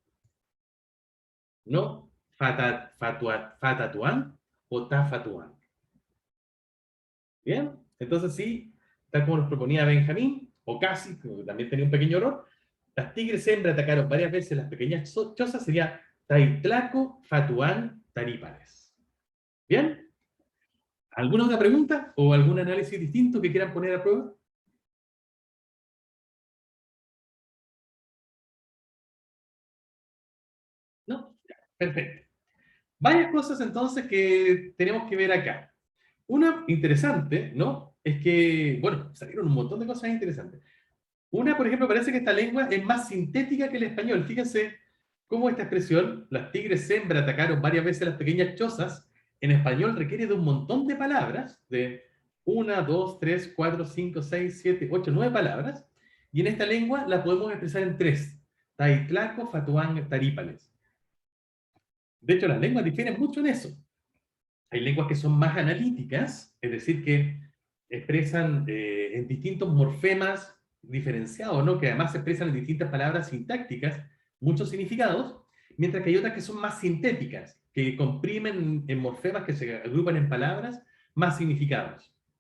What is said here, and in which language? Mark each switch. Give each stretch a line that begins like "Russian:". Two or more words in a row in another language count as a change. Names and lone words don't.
Spanish: No fatatuan o tafatuan. ¿Bien? Entonces sí, tal como nos proponía Benjamín, o casi, que también tenía un pequeño error, las tigres hembra atacaron varias veces las pequeñas chozas, sería taitlaco, fatuán, tarípales. ¿Bien? ¿Alguna otra pregunta o algún análisis distinto que quieran poner a prueba? ¿No? Perfecto. Varias cosas entonces que tenemos que ver acá. Una interesante, ¿no? Es que, bueno, salieron un montón de cosas interesantes. Una, por ejemplo, parece que esta lengua es más sintética que el español. Fíjense cómo esta expresión, las tigres hembra atacaron varias veces las pequeñas chozas, en español requiere de un montón de palabras, de 1, 2, 3, 4, 5, 6, 7, 8, 9 palabras, y en esta lengua la podemos expresar en 3, taitlaco, fatuán, tarípales. De hecho, las lenguas difieren mucho en eso. Hay lenguas que son más analíticas, es decir, que expresan en distintos morfemas diferenciados, ¿no? Que además se expresan en distintas palabras sintácticas muchos significados, mientras que hay otras que son más sintéticas, que comprimen en morfemas que se agrupan en palabras más significados.